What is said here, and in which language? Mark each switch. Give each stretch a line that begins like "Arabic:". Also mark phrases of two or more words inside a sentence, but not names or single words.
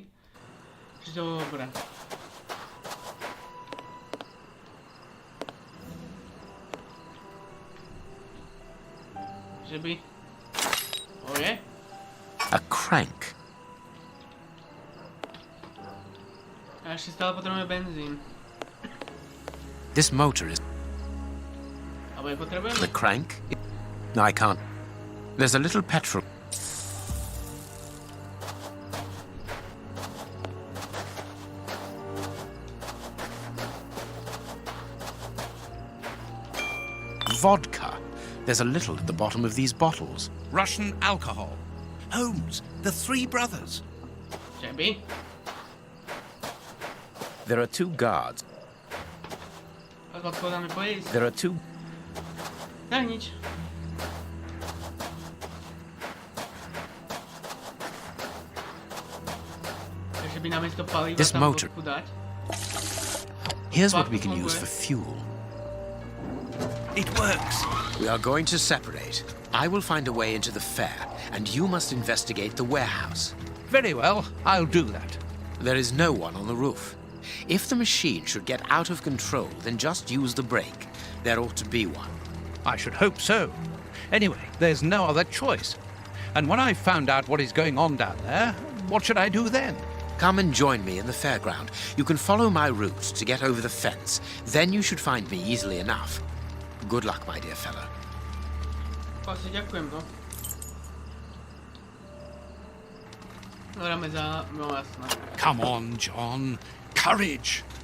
Slovak: Čiže dobré. Že by... Oje?
English: A crank.
Slovak: A ešte stále potrebujeme benzín.
English: This motor is.
Slovak: Alebo je potrebujeme?
English: The crank? No, I can't. There's a little petrol. Vodka. There's a little at the bottom of these bottles. Russian alcohol. Holmes, the three brothers.
Slovak: Že by?
English: There are two guards.
Slovak: Ako odpovedáme pojesť?
English: There are two.
Slovak: Tak nič. Takže by namiesto paliva
English: This
Slovak: tam
English: motor.
Slovak: vodku dať.
English: Here's what we can use for fuel. It works. We are going to separate. I will find a way into the fair, and you must investigate the warehouse. Very well, I'll do that. There is no one on the roof. If the machine should get out of control, then just use the brake. There ought to be one. I should hope so. Anyway, there's no other choice. And when I've found out what is going on down there, what should I do then? Come and join me in the fairground. You can follow my route to get over the fence. Then you should find me easily enough. Good luck, my dear fellow.
Slovak: Asi ďakujem, no. Hráme za... No jasné.
English: Come on, John. Courage.